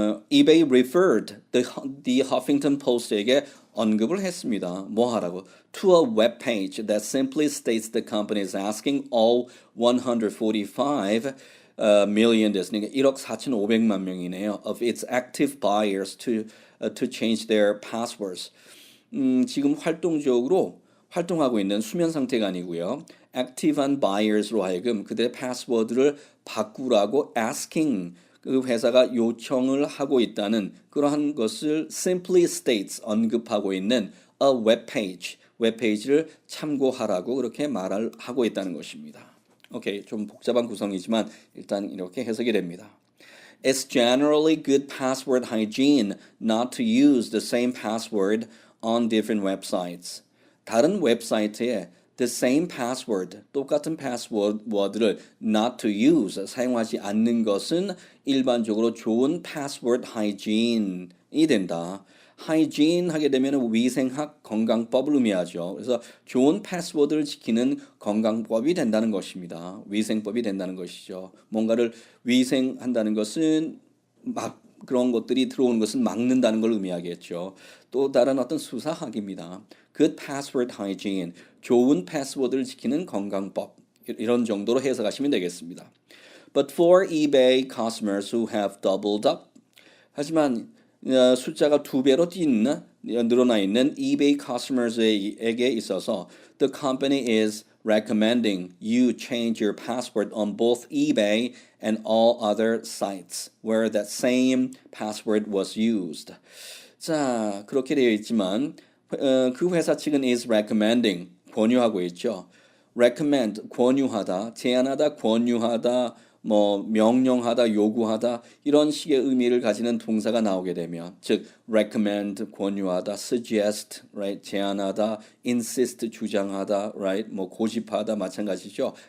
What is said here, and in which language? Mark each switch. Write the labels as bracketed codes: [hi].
[en] eBay referred the Huffington Post에게 [ko] 언급을 했습니다. 뭐 하라고? [en] To a web page that simply states the company is asking all 145 million [ko] 됐으니까 1억 4,500만 명이네요. [en] Of its active buyers to change their passwords. [ko] 지금 활동적으로 활동하고 있는 수면 상태가 아니고요. active한 buyers로 하여금 그들의 패스워드를 바꾸라고 asking 그 회사가 요청을 하고 있다는 그러한 것을 simply states 언급하고 있는 a web page, 웹페이지를 참고하라고 그렇게 말을 하고 있다는 것입니다. 오케이, 좀 복잡한 구성이지만 일단 이렇게 해석이 됩니다. [en] It's generally good password hygiene not to use the same password on different websites. [ko] 다른 웹사이트에 [en] the same password, [ko] 똑같은 패스워드를 [en] not to use, [ko] 사용하지 않는 것은 일반적으로 좋은 password hygiene이 된다. hygiene 하게 되면 위생학 건강법을 의미하죠. 그래서 좋은 패스워드를 지키는 건강법이 된다는 것입니다. 위생법이 된다는 것이죠. 뭔가를 위생한다는 것은 막 그런 것들이 들어오는 것은 막는다는 걸 의미하겠죠. 또 다른 어떤 수사학입니다. Good password hygiene, 좋은 패스워드를 지키는 건강법 이런 정도로 해석하시면 되겠습니다. [en] But for eBay customers who have doubled up, [ko] 하지만 숫자가 두 배로 늘어나 있는 eBay customers에게 있어서 [en] the company is recommending you change your password on both eBay and all other sites where that same password was used. [ko] 자, 그렇게 되어 있지만 그 회사 측은 is recommending, 권유하고 있죠. recommend, 권유하다, 제안하다, 권유하다, 뭐 명령하다, 요구하다 이런 식의 의미를 가지는 동사가 나오게 되면 즉 recommend, 권유하다, suggest, right, 제안하다, insist, 주장하다, right, 뭐 고집하다 마찬가지죠.